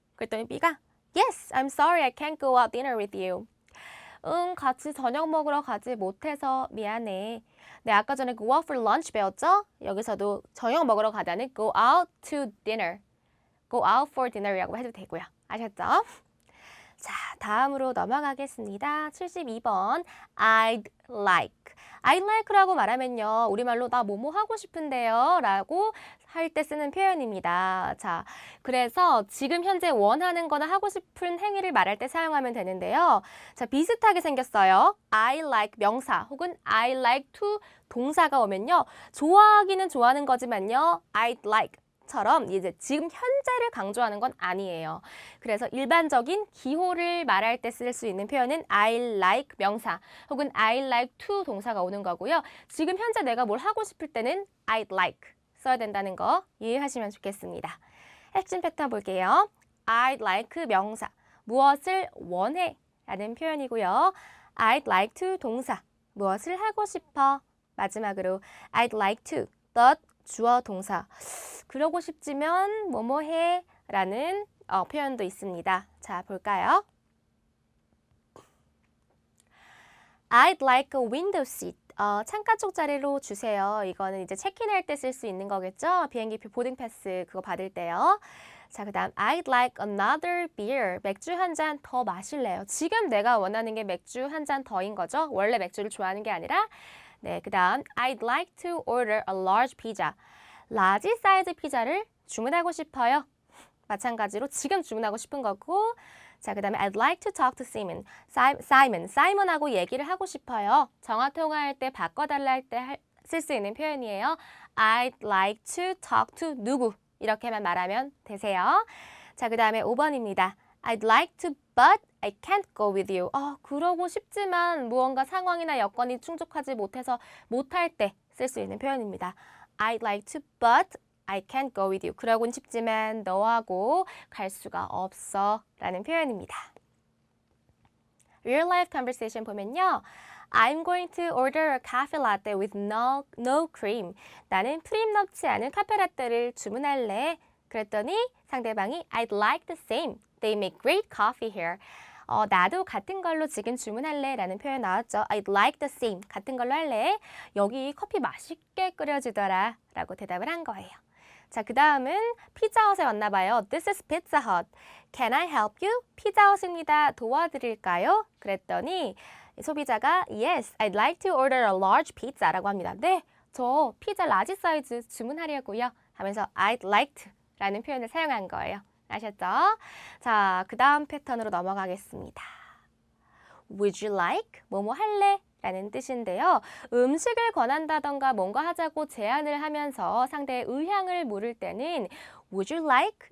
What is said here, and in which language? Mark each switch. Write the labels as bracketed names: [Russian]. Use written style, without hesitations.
[Korean] 그랬더니 B가 [English] Yes, I'm sorry I can't go out dinner with you. [Korean] 응, 같이 저녁 먹으러 가지 못해서 미안해. 네, 아까 전에 [English] go out for lunch [Korean] 배웠죠? 여기서도 저녁 먹으러 가다는 [English] go out to dinner. go out for dinner [Korean] 이라고 해도 되고요. 아셨죠? 자, 다음으로 넘어가겠습니다. 72번 I'd like. I'd like라고 말하면요. 우리말로 나 뭐뭐 하고 싶은데요. 라고 할 때 쓰는 표현입니다. 자, 그래서 지금 현재 원하는 거나 하고 싶은 행위를 말할 때 사용하면 되는데요. 자, 비슷하게 생겼어요. I like 명사 혹은 I like to 동사가 오면요. 좋아하기는 좋아하는 거지만요. [English] I'd like. [Korean] 처럼 이제 지금 현재를 강조하는 건 아니에요. 그래서 일반적인 기호를 말할 때 쓸 수 있는 표현은 I like 명사 혹은 I like to 동사가 오는 거고요. 지금 현재 내가 뭘 하고 싶을 때는 I'd like 써야 된다는 거 이해하시면 좋겠습니다. 핵심 패턴 볼게요. I'd like 명사, 무엇을 원해 라는 표현이고요. I'd like to 동사, 무엇을 하고 싶어. 마지막으로 I'd like to, but 주어 동사. 그러고 싶지만 뭐뭐 해 라는 표현도 있습니다. 자, 볼까요? [English] I'd like a window seat. [Korean] 창가 쪽 자리로 주세요. 이거는 이제 체크인할 때 쓸 수 있는 거겠죠? 비행기표 보딩 패스 그거 받을 때요. 자, 그 다음 [English] I'd like another beer. [Korean] 맥주 한 잔 더 마실래요. 지금 내가 원하는 게 맥주 한 잔 더인 거죠? 원래 맥주를 좋아하는 게 아니라. [English] 네, 그 다음 I'd like to order a large pizza. [Korean] 라지 사이즈 피자를 주문하고 싶어요. 마찬가지로 지금 주문하고 싶은 거고. [English] 자, 그 다음에 I'd like to talk to Simon. [Korean] 사이먼하고 얘기를 하고 싶어요. 전화 통화할 때 바꿔달라 할 때 쓸 수 있는 표현이에요. [English] I'd like to talk to [Korean] 누구. 이렇게만 말하면 되세요. 자, 그 다음에 5번입니다. [English] I'd like to, but I can't go with you. [Korean] 그러고 싶지만 무언가 상황이나 여건이 충족하지 못해서 못할 때 쓸 수 있는 표현입니다. [English] I'd like to, but I can't go with you. [Korean] 그러고는 싶지만 너하고 갈 수가 없어 라는 표현입니다. [English] Real life conversation [Korean] 보면요. [English] I'm going to order a coffee latte with no cream. [Korean] 나는 프림 넣지 않은 카페라떼를 주문할래. 그랬더니 상대방이 [English] I'd like the same. They make great coffee here. [Korean] 나도 같은 걸로 지금 주문할래 라는 표현 나왔죠. [English] I'd like the same. [Korean] 같은 걸로 할래. 여기 커피 맛있게 끓여주더라 라고 대답을 한 거예요. 자, 그 다음은 피자헛에 왔나 봐요. [English] This is Pizza Hut. Can I help you? [Korean] 피자헛입니다. 도와드릴까요? 그랬더니 소비자가 [English] Yes, I'd like to order a large pizza [Korean] 라고 합니다. 네, 저 피자 라지 사이즈 주문하려고요. 하면서 I'd like to 라는 표현을 사용한 거예요. 아셨죠? 자, 그 다음 패턴으로 넘어가겠습니다. [English] Would you like? [Korean] 뭐뭐 할래? 라는 뜻인데요. 음식을 권한다던가 뭔가 하자고 제안을 하면서 상대의 의향을 물을 때는 Would you like?